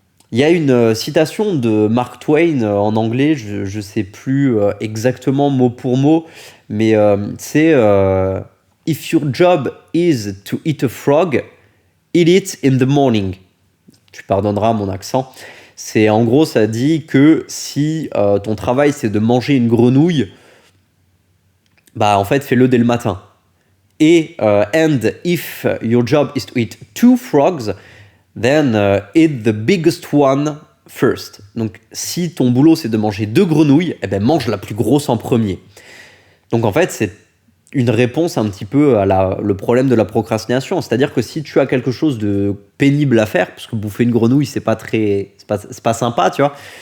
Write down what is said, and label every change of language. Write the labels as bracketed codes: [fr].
[fr] Il y a une citation de Mark Twain en anglais, je sais plus exactement mot pour mot, mais c'est [en] if your job is to eat a frog, eat it in the morning. [fr] Tu pardonneras mon accent. C'est en gros, ça dit que si ton travail c'est de manger une grenouille, bah en fait fais-le dès le matin. [en] Et and if your job is to eat 2 frogs, then eat the biggest one first. [fr] Donc si ton boulot c'est de manger 2 grenouilles, eh ben mange la plus grosse en premier. Donc en fait une réponse un petit peu à le problème de la procrastination. C'est-à-dire que si tu as quelque chose de pénible à faire, parce que bouffer une grenouille, c'est pas sympa, tu vois.